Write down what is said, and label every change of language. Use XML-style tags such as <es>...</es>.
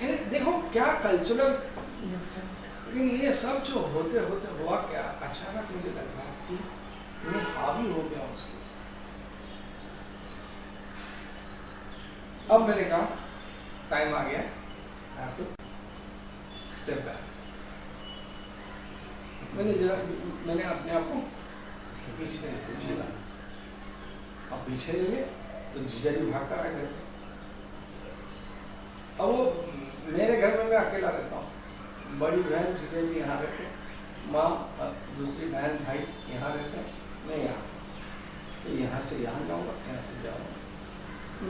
<hi>देखो क्या कल्चरल, लेकिन ये सब जो होते होते हुआ क्या, अचानक मुझे लगा कि मैं हावी हो गया उसके। अब मैंने कहा टाइम आ गया,</hi> <en>I have to step back.</en> <hi>मैंने अपने आप को पीछे झेला। अब पीछे ले तो जीजा जी भाग कर आ गए। अब वो मेरे घर में मैं अकेला रहता हूँ, बड़ी बहन जीजा जी यहाँ रहते, माँ दूसरी बहन भाई यहाँ रहते, मैं यहाँ, तो यहाँ से यहाँ जाऊँगा, यहाँ से जाऊँगा।</hi>